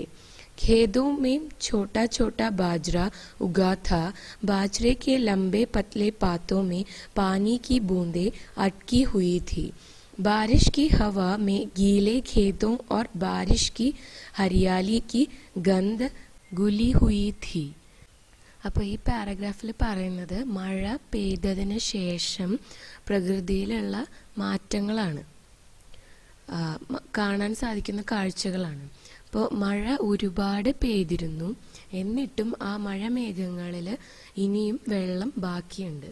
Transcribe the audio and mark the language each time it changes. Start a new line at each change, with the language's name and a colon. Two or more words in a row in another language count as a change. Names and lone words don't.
Hindi: खेतों में छोटा छोटा बाजरा उगा था. बाजरे के लंबे पतले पातों में पानी की बूंदें अटकी हुई थी. बारिश की हवा में गीले खेतों और बारिश की हरियाली की गंध घुली हुई थी.
Malayalam: അപ്പോൾ ഈ പാരഗ്രാഫിൽ പറയുന്നത് മഴ പെയ്തതിന് ശേഷം പ്രകൃതിയിലുള്ള മാറ്റങ്ങളാണ്, കാണാൻ സാധിക്കുന്ന കാഴ്ചകളാണ്. അപ്പോൾ മഴ ഒരുപാട് പെയ്തിരുന്നു, എന്നിട്ടും ആ മഴമേഘങ്ങളിൽ ഇനിയും വെള്ളം ബാക്കിയുണ്ട്.